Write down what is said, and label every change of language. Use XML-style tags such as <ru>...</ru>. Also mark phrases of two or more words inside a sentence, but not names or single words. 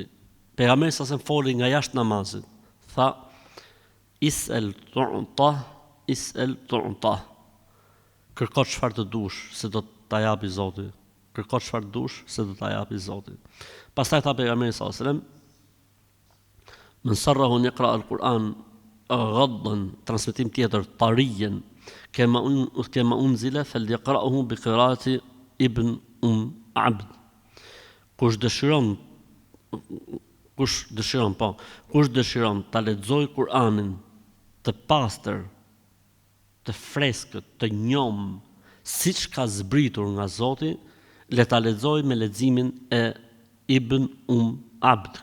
<sq>Pejgamberi sa se foli nga jashtë namazit.</sq> <ar>Tha, سل تعطه.</ar> <sq>Kërko çfarë të dush, se do ta japi Zoti. Kërko çfarë të dush, se do ta japi Zoti. Pastaj tha pejgamberi sa selam,</sq> <ar>من سره أن يقرأ القرآن غضا,</ar> <sq>transmetim tjetër,</sq> <ar>tarijen, كما أنزل فليقرأه بقراءة ابن عبد.</ar> <sq>Kush dëshiron ta lexoj Kur'anin të pastër, të freskët, të njom, siç ka zbritur nga Zoti, le ta lexoj me leximin e Ibn Abd.</sq>